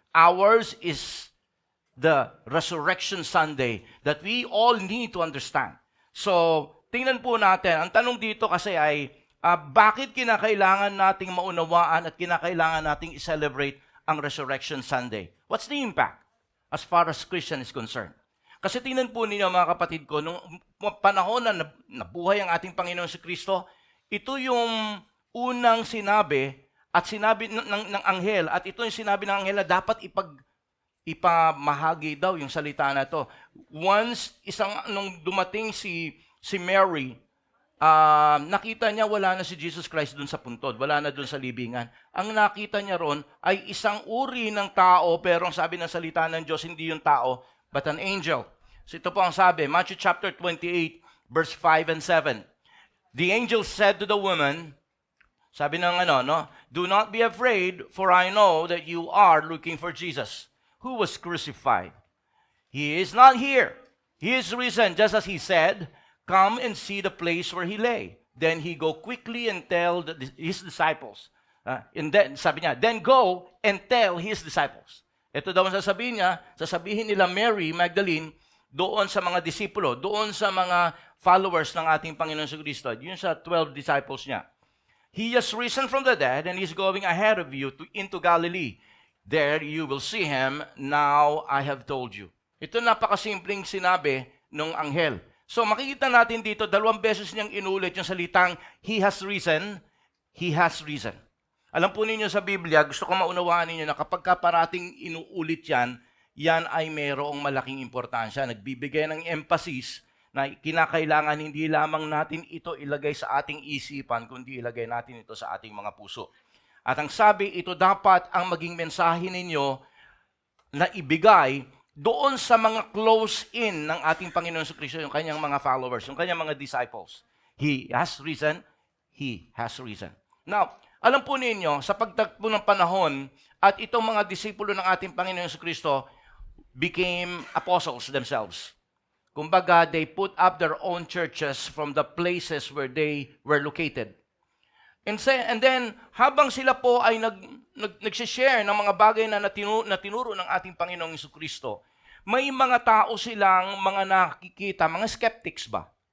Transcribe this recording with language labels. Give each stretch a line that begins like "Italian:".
English: Ours is the Resurrection Sunday that we all need to understand.
Filipino: So, tingnan po natin. Ang tanong dito kasi ay, bakit kinakailangan nating maunawaan at kinakailangan nating i-celebrate ang Resurrection Sunday?
English: What's the impact as far as Christian is concerned?
Filipino: Kasi tingnan po ninyo mga kapatid ko, nung panahon na nabuhay ang ating Panginoon si Kristo, ito yung unang sinabi at sinabi ng anghel, at ito yung sinabi ng anghel na dapat ipamahagi daw yung salita na to. Once, nung dumating si Mary, nakita niya wala na si Jesus Christ dun sa puntod, wala na dun sa libingan. Ang nakita niya ron ay isang uri ng tao, pero ang sabi ng salita ng Diyos, hindi yung tao, but an angel. So ito po ang sabi, Matthew chapter 28, verse 5 and 7.
English: The angel said to the woman, sabi ng do not be afraid, for I know that you are looking for Jesus, who was crucified. He is not here. He is risen, just as he said. Come and see the place where he lay. Then he go quickly and tell his disciples. And then, sabi niya, then go and tell his disciples.
Filipino: Ito daw ang sasabihin nila Mary Magdalene doon sa mga disipulo, doon sa mga followers ng ating Panginoon sa Kristo, yun sa 12 disciples niya.
English: He has risen from the dead and he's going ahead of you into Galilee. There you will see him. Now I have told you.
Filipino: Ito napakasimpleng sinabi ng anghel. So makikita natin dito, 2 beses niyang inulit yung salitang, He has risen, He has risen. Alam po ninyo sa Biblia, gusto ko maunawaan ninyo na kapag parating inuulit yan ay mayroong malaking importansya. Nagbibigay ng emphasis na kinakailangan hindi lamang natin ito ilagay sa ating isipan, kundi ilagay natin ito sa ating mga puso. At ang sabi, ito dapat ang maging mensahe ninyo na ibigay doon sa mga close-in ng ating Panginoon sa Kristo, yung kanyang mga followers, yung kanyang mga disciples. He has risen. He has risen. Now, alam po ninyo, sa pagtagpo ng panahon, at itong mga disipulo ng ating Panginoon sa Kristo became apostles themselves.
English: Kumbaga, they put up their own churches from the places where they were located.
Filipino: And then, habang sila po ay nag-share ng mga bagay na tinuro ng ating Panginoong Jesucristo, may mga tao silang mga nakikita, mga skeptics ba?